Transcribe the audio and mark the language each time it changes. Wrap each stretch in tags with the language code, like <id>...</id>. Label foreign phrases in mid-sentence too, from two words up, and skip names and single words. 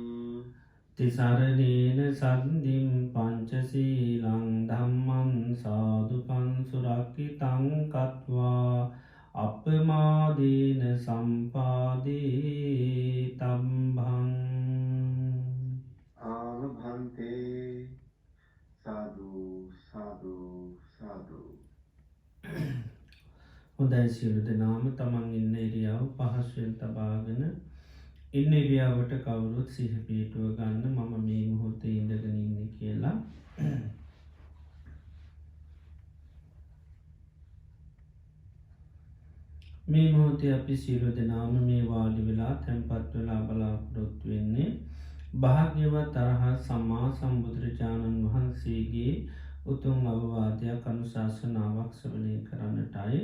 <pi>තිසරණේන සද්ධින් පංචසීලං ධම්මං සාදුකං සුරක්ඛිතං කତ୍වා අපමාදීන සම්පාදී තම්භං ආවභන්තේ සාදු සාදු සාදු.</pi> <si>හොඳයි සියලු දෙනාම තමන් ඉන්න ඉරියව් පහසුවෙන් තබාගෙන ඉන්න ඉරියව්වට කවුරුත් සිහ පිහිටුව ගන්න මම මේ මොහොතේ ඉඳගෙන ඉන්නේ කියලා. මේ මොහොතේ අපි සියලු දෙනාම මේ වාඩි වෙලා තැන්පත් වෙලා බලාපොරොත්තු වෙන්නේ භාග්‍යවත් අරහත් සම්මා සම්බුදුරජාණන් වහන්සේගේ උතුම් අවවාදයක් අනුශාසනාවක් ශ්‍රවණය කරන්නටයි.</si>